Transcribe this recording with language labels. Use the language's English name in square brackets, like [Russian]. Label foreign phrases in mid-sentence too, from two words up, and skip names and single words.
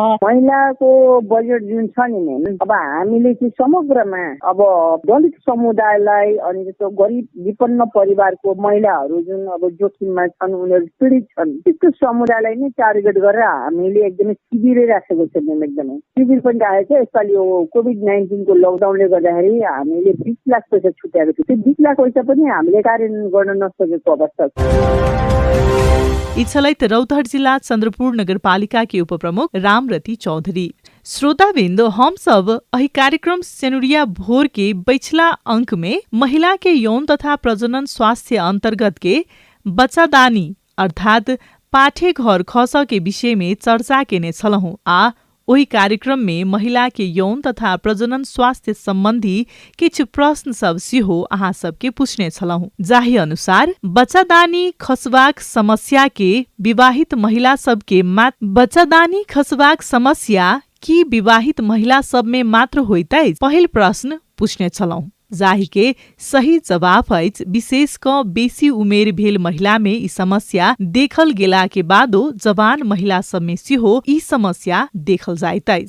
[Nepali] महिलाको बजेट जुन छ नि मैम, अब हामीले चाहिँ समग्रमा अब दलित समुदायलाई अनि जस्तो गरिब विपन्न परिवारको महिलाहरू जुन अब जोखिममा छन्, उनीहरू पीडित छन्, त्यस्तो समुदायलाई नै टार्गेट गरेर हामीले एकदमै शिविरै राखेको छ मैम। एकदमै शिविर पनि राखेको छ। यसपालि यो कोभिड-19 को लकडाउनले गर्दाखेरि हामीले 20 लाख पैसा छुट्याएको थियो। त्यो 20 लाख पैसा पनि हामीले कार्यान्वयन गर्न नसकेको अवस्था छ। [Maithili] इच्छलैत रौतहट जिला चंद्रपुर नगरपालिका के उपप्रमुख रामरती चौधरी। श्रोताबिंद, हम सब अही कार्यक्रम सेनुरिया भोर के बैछला अंक में महिला के यौन तथा प्रजनन स्वास्थ्य अंतर्गत के बच्चादानी अर्थात पाठे घर खस के विषय में चर्चा केने छलहुं। आ वही कार्यक्रम में महिला के यौन तथा प्रजनन स्वास्थ्य संबंधी किछु प्रश्न सब सिहो अहाँ सबके पूछने छलहुं। जाही अनुसार बच्चादानी खसबाक समस्या के विवाहित महिला सबके बच्चादानी खसबाक समस्या की विवाहित महिला सब में मात्र होइतै? पहिल प्रश्न पूछने छलहुं। जाही के सही जवाब अछि विशेष क बेसी उमेर भेल महिला में ई समस्या देखल गेला के बादो जवान महिला सब में सेहो ई समस्या देखल जाइत अछि।